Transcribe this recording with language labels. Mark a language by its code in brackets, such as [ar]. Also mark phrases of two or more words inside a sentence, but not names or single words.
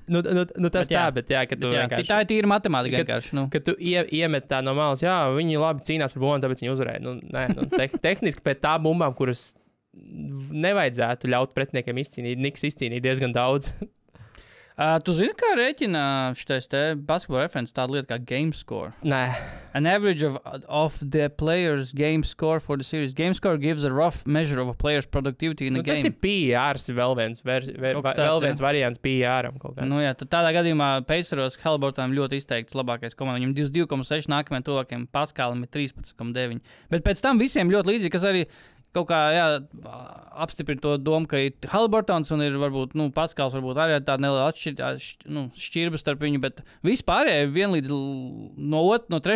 [lv] Tas tā, bet jā, ka tu vienkārši... Tā ir tīra matemātika vienkārši. Kad tu iemet tā no malas, jā, viņi labi cīnās par bumbām, tāpēc viņi uzvarēja. Tehniski pēc tā bumbām, kuras nevajadzētu ļaut pretiniekiem izcīnīt, Niks izcīnīja diezgan daudz. Tu zini, kā rēķina šitais te [en] basketball reference [lv] tāda lieta kā [en] game score? [lv] Nē. [en] An average of the player's game score for the series. Game score gives a rough measure of a player's productivity in a game. [lv] Tas ir PRs vēl viens variants PRam kaut kāds. Nu jā, tad tādā gadījumā Paceros Haliburtonam ļoti izteikts labākais komanda. Viņam 22,6, nākamajam tuvākajam Paskalim ir 13,9. Bet pēc tam visiem ļoti līdzīgi, kas arī kaut kā apstiprina to domu, ka ir Haliburtons un ir varbūt, Paskals varbūt arī tāda neliela šķirba starp viņu, bet vispārējie vienlīdz no 3.